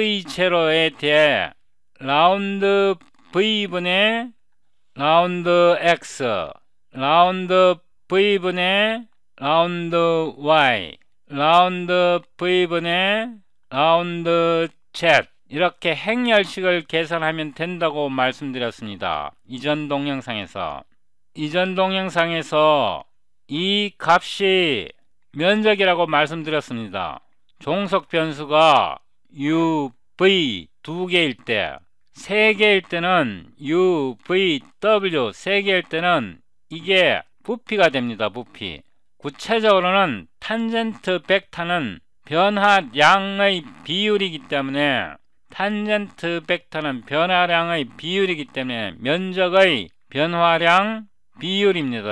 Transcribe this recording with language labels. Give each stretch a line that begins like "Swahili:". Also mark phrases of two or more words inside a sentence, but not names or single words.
Korean: TV0에 대해 라운드 V분의 라운드 X, 라운드 V분의 라운드 Y, 라운드 V분의 라운드 Z, 이렇게 행렬식을 계산하면 된다고 말씀드렸습니다. 이전 동영상에서 이 값이 면적이라고 말씀드렸습니다. 종속 변수가 u, v 두 개일 때, 세 개일 때는 u, v, w 세 개일 때는 이게 부피가 됩니다. 부피. 구체적으로는 탄젠트 벡터는 변화량의 비율이기 때문에 면적의 변화량 비율입니다.